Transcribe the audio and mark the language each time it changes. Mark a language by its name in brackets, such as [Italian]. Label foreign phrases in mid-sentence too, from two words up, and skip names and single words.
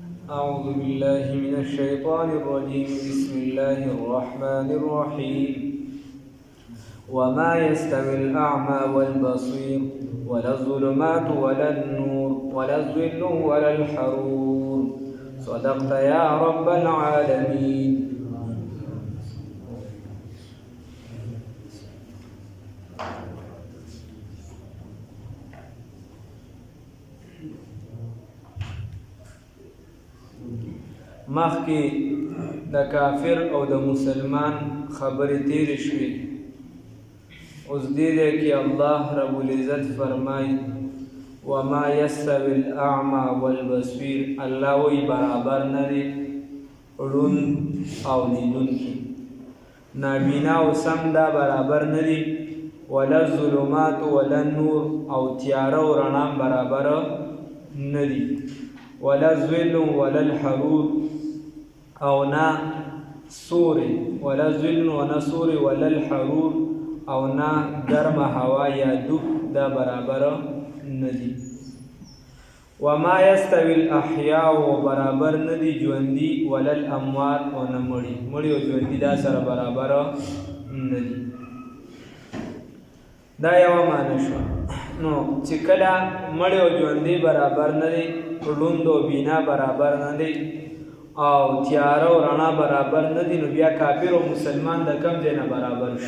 [Arabic] أعوذ بالله من الشيطان الرجيم بسم الله الرحمن الرحيم وما يستوي الأعمى والبصير ولا الظلمات ولا النور ولا الظل ولا الحرور صدقت يا رب العالمين. [Pashto] مخکې د کافر او د مسلمان خبرې تیرې شوې، اوس دې ځای کې الله رب العزت فرمایي [Arabic] وما یستوی الاعمى والبصیر. [Pashto] الله وایي برابر نه دی ړوند او لیدونکي، نابینا او سم دا برابر نه دي. [Arabic] ولا الظلمات ولا النور [Pashto] او تیاره او رڼا برابر نه دي. [Arabic] ولا الظل ولا الحرور [Pashto] او نا سوري، [Arabic] ولا ظل ولا [Pashto] سوري [Arabic] ولا الحرور [Pashto] او نا گرم هوا یا دوب دا برابر ندی. [Arabic] وما يستوي الاحياء [Pashto] برابر ندی ژوندي [Arabic] ولا الاموات [Pashto] او نه مړي، مړي او ژوندي دا سره برابر ندی. دا یو معنی شو. نو چې کله مړي او ژوندي برابر ندی، ړوند او بینا برابر ندی او تیاره او رڼا برابر نه دي، نو بیا کافر او مسلمان د کم ځای نه برابر شو؟